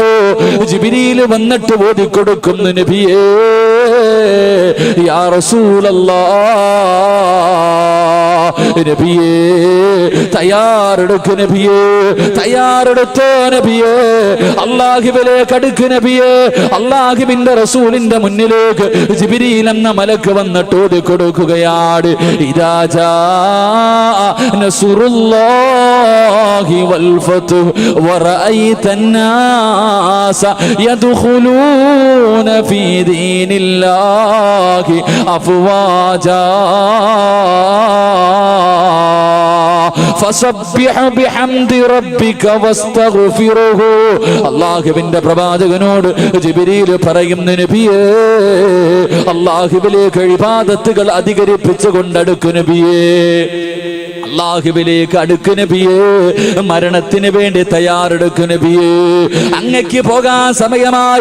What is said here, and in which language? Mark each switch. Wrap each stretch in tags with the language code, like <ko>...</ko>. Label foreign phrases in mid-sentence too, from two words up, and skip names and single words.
<ml>ജിബ്രീൽ വന്നിട്ട് ഓതിക്കൊടുക്കുന്നു, നബിയേ</ml> <ar>يا رسول الله,</ar> <ml>നബിയേ തയ്യാറെടുക്ക്, നബിയേ തയ്യാറെടുത്തോ, നബിയേ അല്ലാഹുവിലേക്ക് അടുക്ക്, നബിയേ. അല്ലാഹുവിന്റെ റസൂലിന്റെ മുന്നിലേക്ക് ജിബ്രീൽ എന്ന മലക്ക് വന്നിട്ട് ഓതിക്കൊടുക്കുകയാണ്.</ml> <ar>إذا جاء نصر الله والفتح ورأيت الناس يدخلون في دين الله أفواجا فسبح بحمد ربك واستغفره.</ar> <ml>അല്ലാഹുവിന്റെ പ്രവാചകനോട് ജിബ്രീൽ പറയുന്നു, നബിയേ അല്ലാഹുവിലേക്ക് ഇബാദത്തുകൾ അധികരിപ്പിച്ചു കൊണ്ടടുക്കു, നബിയേ അല്ലാഹുവിലേക്ക് അടുക്ക്, നബിയേ. മരണത്തിന് വേണ്ടി തയ്യാറെടുക്കു, നബിയേ. അങ്ങക്ക് പോകാൻ സമയമായി.</ml>